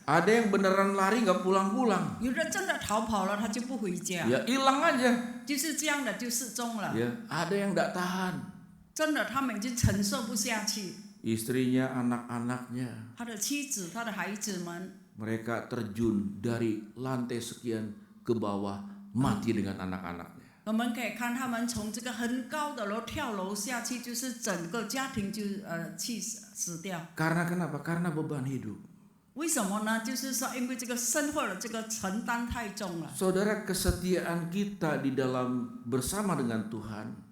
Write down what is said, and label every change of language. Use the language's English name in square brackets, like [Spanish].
[Indonesian] Ada yang beneran lari nggak pulang-pulang. [Chinese] 有的真的逃跑了，他就不回家， [Indonesian] Ya hilang aja. [Chinese] 就是这样的就失踪了。 [Indonesian] Ya, ada yang nggak tahan. [Chinese] 真的他们已经承受不下去， [Indonesian] Istrinya, anak-anaknya, [Chinese] 他的妻子、他的孩子们， [Indonesian] mereka terjun dari lantai sekian ke bawah, mati dengan anak-anaknya. [Chinese] 我们可以看他们从这个很高的楼跳楼下去，就是整个家庭就去死掉。 [Indonesian] Karena kenapa? Karena beban hidup. [Chinese] 为什么呢？就是说，因为这个生活的这个承担太重了。 [Indonesian] Saudara, kesetiaan kita di dalam bersama dengan Tuhan